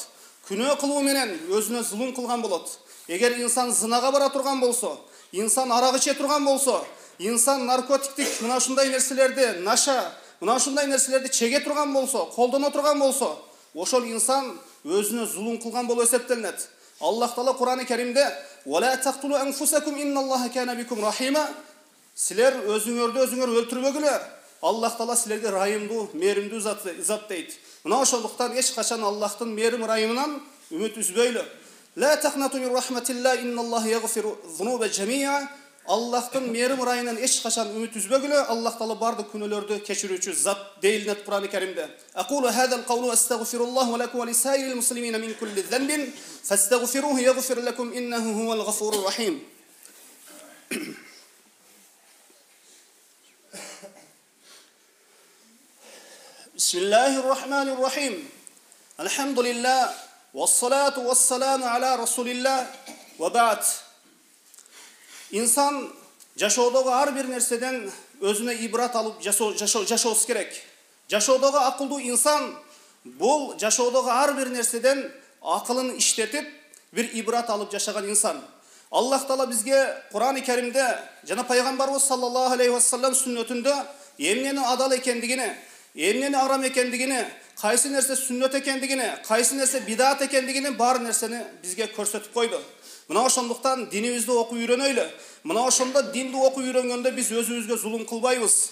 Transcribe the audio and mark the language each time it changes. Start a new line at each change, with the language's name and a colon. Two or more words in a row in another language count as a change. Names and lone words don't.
Kyrgyz: Күнөө кылуу менен өзүнө зулум кылган болот. Эгер инсан зынага бара турган болсо, инсан арак иче турган болсо, инсан наркотиктик мына ушундай нерселерди, наша, мына ушундай нерселерди чеге турган болсо, колдоно турган болсо, ошол инсан өзүнө зулум кылган болуп эсептелет. Аллах Таала Кур'ан-ы Керимде
Arabic: وَلَا تَقْتُلُوا أَنفُسَكُمْ إِنَّ اللَّهَ كَانَ بِكُمْ رَحِيمًا
Kyrgyz: Силер өзүңөрдү өзүңөр өлтүрбөгүлөр. Аллах Таала силерге райымдуу, мээримдүү зат дейт. Мына ошондуктан эч качан Аллахтын мээрим райымынан үмүт үзбөйлү.
Arabic: لَا تَقْنَطُوا مِنْ رَحْمَةِ اللَّهِ إِنَّ اللَّهَ يَغْفِرُ الذُّنُوبَ جَمِيعًا
Kyrgyz: Аллахтын мээрим райынан эч качан үмүт үзбөгүлөр. Аллах Таала бардык күнөөлөрдү кечирүүчү зат дейилет Кур'ан-ы Керимде.
Arabic: أقول هذا القول واستغفر الله ولكم ولسائر المسلمين من كل ذنب فاستغفروه يغفر لكم إنه هو الغفور الرحيم. بسم الله الرحمن الرحيم. الحمد لله والصلاة والسلام على رسول الله ve ba'd.
Kyrgyz: İnsan жашоодогу ар бир нерседен өзүнө ибрат алып жашообуз керек. Жашоодогу акылдуу инсан бул жашоодогу ар бир нерседен акылын иштетип, бир ибрат алып жашаган инсан. Аллах Таала бизге Кур'ан-ы Керимде жана пайгамбарыбыз
Arabic: صلى الله عليه وسلم
Kyrgyz: сүннөтүндө эмнени адал экендигини, эмнени арам экендигини, кайсы нерсе сүннөт экендигини, кайсы нерсе бидат экендигини бар нерсени бизге көрсөтүп койду. Мына ошондуктан динибизди окуп үйрөнөйлү. Мына ошондо динди окуп үйрөнгөндө биз өзүбүзгө зулум кылбайбыз.